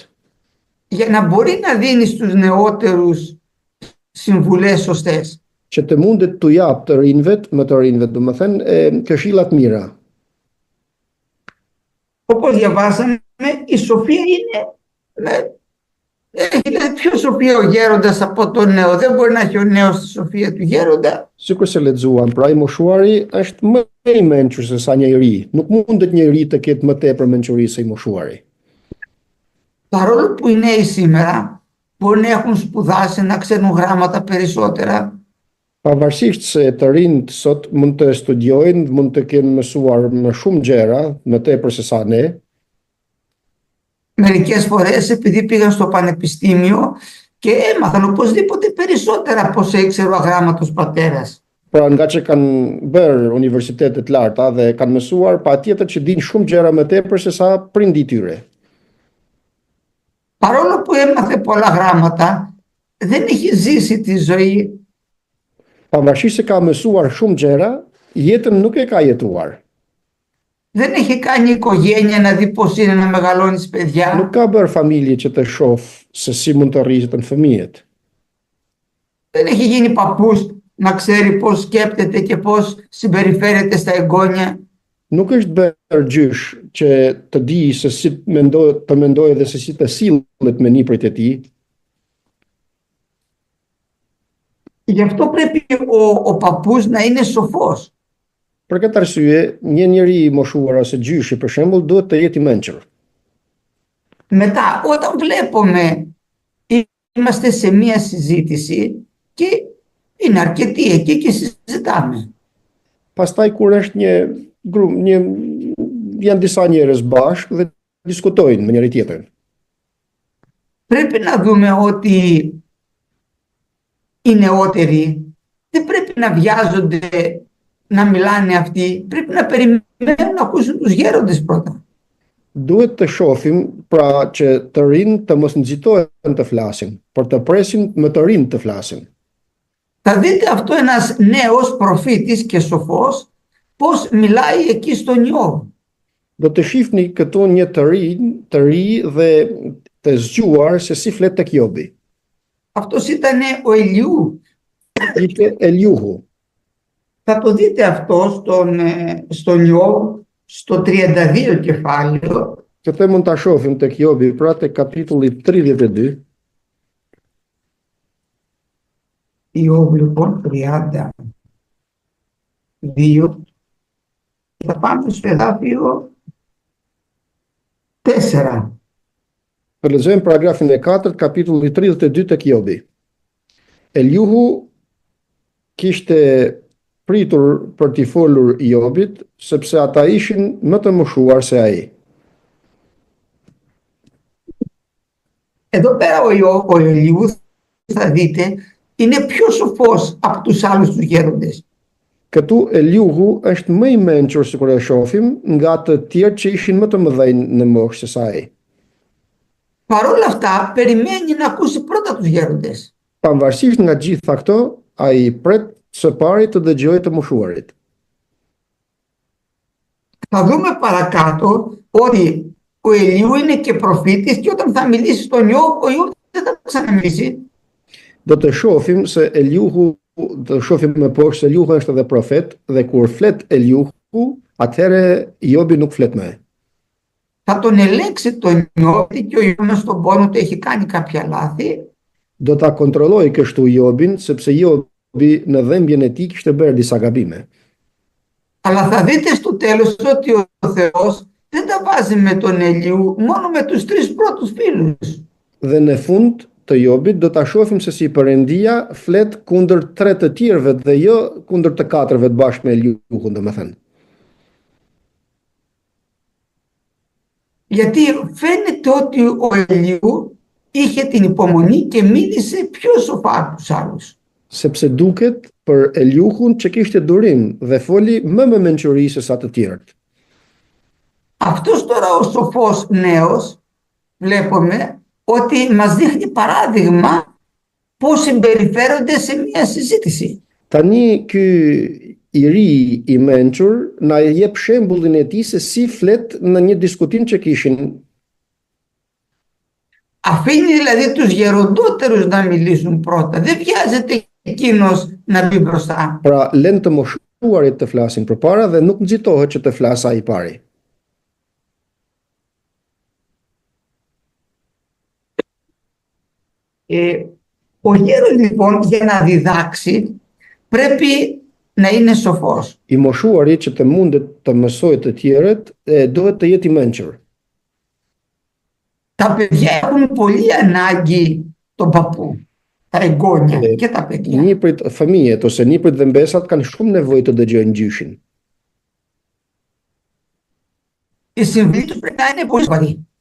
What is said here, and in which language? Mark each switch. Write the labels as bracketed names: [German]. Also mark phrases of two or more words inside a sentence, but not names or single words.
[Greek] Για να μπορεί να δίνει στους νεότερους συμβουλές σωστές. [Albanian] Që të mundet t'u jap të rinjve, më të rinjve, domethënë këshilla të mira. [Greek] Όπως διαβάσαμε, η σοφία είναι έχει πιο σοφία ο γέροντας από τον νέο. Δεν μπορεί να έχει ο νέος τη σοφία του γέροντα. [Albanian] Sikur se lexuam, pra I moshuari është më I mençur se sa një I ri. Nuk mundet një I ri të ketë më tepër mençuri se I moshuari. [Greek] Παρόλο που οι νέοι σήμερα μπορεί να έχουν σπουδάσει, να ξέρουν γράμματα περισσότερα. [Albanian] Pavarësisht se të rinjt sot mund të studiojnë, mund të kenë mësuar më shumë gjëra, më tepër se sa ne. [Greek] Μερικές φορές επειδή πήγαν στο πανεπιστήμιο και έμαθαν οπωσδήποτε περισσότερα από όσο ήξερε ο αγράμματος πατέρας. [Albanian] Pra nga që kanë bërë universitetet larta dhe kanë mësuar, patjetër që dinë shumë gjëra më tepër se sa prindi I tyre. [Greek] Παρόλο που έμαθε πολλά γράμματα, δεν έχει ζήσει τη ζωή. [Albanian] Pavarësisht se ka mësuar shumë gjëra, jetën nuk e ka jetuar. [Greek] Δεν έχει κάνει οικογένεια να δει πώς είναι να μεγαλώνεις παιδιά. [Albanian] Nuk ka bërë familje që të shoh se si mund të rritën fëmijët. [Greek] Δεν έχει γίνει παππούς να ξέρει πώς σκέπτεται και πώς συμπεριφέρεται στα εγγόνια. [Albanian] Nuk është bërë gjysh që të di se si të mendojë dhe se si të sillet me nipërit e tij. [Greek] Γι' αυτό πρέπει ο παππούς να είναι σοφός. [Albanian] Për këtë arsye, një njeri I moshuar ose gjyshi për shembull duhet të jetë I mençur. [Greek] Μετά, όταν βλέπουμε, είμαστε σε μία συζήτηση και είναι αρκετοί εκεί και συζητάμε. [Albanian] Pastaj kur është një grup, janë disa njerëz bashkë dhe diskutojnë me njëri tjetrin. [Greek] Πρέπει να δούμε ότι οι νεότεροι δεν πρέπει να βιάζονται να μιλάνε αυτοί, πρέπει να περιμένουν να ακούσουν τους γέροντες πρώτα. [Albanian] Duhet të shohim pra që të rinë të mos nxitohen të flasin, por të presin më të rinë të flasin. [Greek] Θα δείτε αυτό ένας νέος προφήτης και σοφός πώς μιλάει εκεί στον Ιώβ. [Albanian] Do të shihni këtu një të ri dhe të zgjuar se si flet tek Jobi. [Greek] Αυτός ήταν ο Ηλιού. [Albanian] Ishte Eliuhu. [Greek] Θα το δείτε αυτό στον Ιώβ στο 32 κεφάλαιο. [Albanian] Këtë mund ta shohim tek Jobi, pra tek kapitulli 32. [Greek] Ιώβ λοιπόν 32. Θα πάμε στο εδάφιο 4. [Albanian] Po lexojmë paragrafin e 4, kapitulli 32 tek Jobi. Eliuhu kishte pritur për t'i folur Jobit, sepse ata ishin më të moshuar se ai. [Greek] Εδώ πέρα ο Ηλιού θα δείτε είναι πιο σοφός από τους άλλους τους γέροντες. [Albanian] Këtu Eliuhu është më i mençur sikur e shohim nga të tjerë që ishin më të mëdhenj në moshë se sa ai. [Greek] Παρ' όλα αυτά περιμένει να ακούσει πρώτα τους γέροντες. [Albanian] Pavarësisht nga gjitha këto, ai pret së pari të dëgjojë të moshuarit. [Greek] Θα δούμε παρακάτω ότι ο Ηλιού είναι και προφήτης και όταν θα μιλήσει στον Ιώβ, ο Ιώβ δεν θα ξαναμιλήσει. [Albanian] Do të shohim se Eliuhu, do të shohim më poshtë se Eliuhu është edhe profet dhe kur flet Eliuhu, atëherë Jobi nuk flet më. [Greek] Θα τον ελέγξει τον Ιώβ και ο Ιώβ στον πόνο του έχει κάνει κάποια λάθη. [Albanian] Do ta kontrolloj kështu Jobin, sepse Jobi në dhembjen e tij kishte bërë disa gabime. [Greek] Αλλά θα δείτε στο τέλος ότι ο Θεός δεν τα βάζει με τον Ηλιού, μόνο με τους τρεις πρώτους φίλους. [Albanian] Dhe në fund të Jobit do ta shohim se si Perëndia flet kundër tre të tjerëve dhe jo kundër të katërve të bashkë me Eliuhun, domethënë. [Greek] Γιατί φαίνεται ότι ο Ηλιού είχε την υπομονή και μίλησε πιο σοφά από τους άλλους. [Albanian] Sepse duket për Eliuhun që kishte durim dhe foli më me mençuri se sa të tjerët. [Greek] Αυτός τώρα ο σοφός νέος βλέπουμε ότι μας δείχνει παράδειγμα πώς συμπεριφέρονται σε μια συζήτηση. [Albanian] Tani ky i ri i mençur na jep shembullin e tij se si flet në një diskutim që kishin. [Greek] Αφήνει δηλαδή τους γεροντότερους να μιλήσουν πρώτα. Δεν βιάζεται εκείνος να μπει μπροστά. [Albanian] Pra lën të moshuarit të flasin përpara dhe nuk nxitohet që të flasë ai i pari. [Greek] Ο γέρος λοιπόν για να διδάξει πρέπει να είναι σοφός. [Albanian] I moshuari që të mundet të mësojë të tjerët, duhet të jetë i mençur. [Greek] Τα παιδιά έχουν πολύ ανάγκη τον παππού. Τα εγγόνια και τα παιδιά. [Albanian] Niprit fëmijët ose niprit dhe mbesat kanë shumë nevojë të dëgjojnë gjyshin. [Greek] Η συμβουλή τους πρέπει να είναι πολύ σοβαρή.